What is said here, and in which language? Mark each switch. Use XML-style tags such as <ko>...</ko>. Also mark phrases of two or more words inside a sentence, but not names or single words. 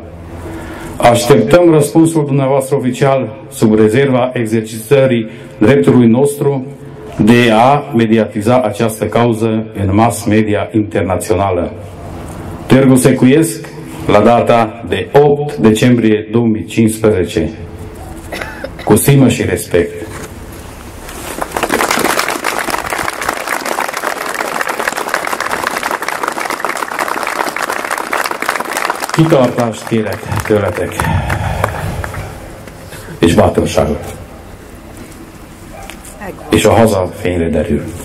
<ro>Așteptăm răspunsul dumneavoastră oficial sub rezerva exercitării dreptului nostru de a mediatiza această cauză în mass media internațională. Târgu Secuiesc, la data de 8 decembrie 2015. Cu stimă și respect.</ro> <hu>Kitartást kérek tőletek, és bátorságot. És a haza fényre derül.</hu>